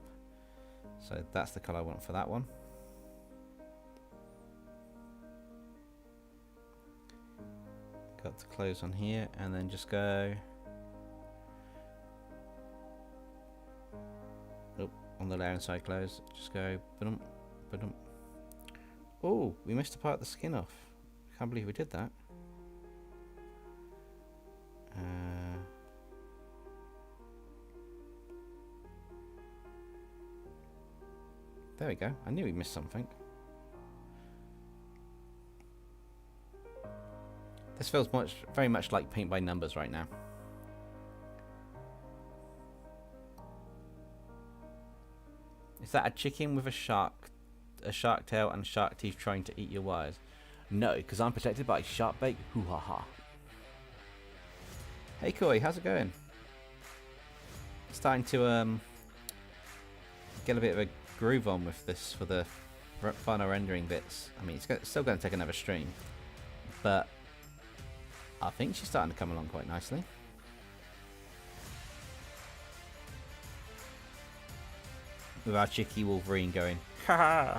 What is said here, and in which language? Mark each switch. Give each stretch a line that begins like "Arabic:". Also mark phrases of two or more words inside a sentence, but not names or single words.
English: So that's the color I want for that one. Got to close on here and then just go. Oh, on the layer inside close, just go. Ba-dum, ba-dum. Oh, we missed a part of the skin off. Can't believe we did that. There we go. I knew we missed something. This feels very much like paint by numbers right now. Is that a chicken with a shark tail and shark teeth trying to eat your wires? No, because I'm protected by shark bait. Hoo ha ha. Hey Koi, how's it going? Starting to get a bit of a groove on with this for the final rendering bits. I mean, it's still going to take another stream, but I think she's starting to come along quite nicely. With our cheeky Wolverine going, ha!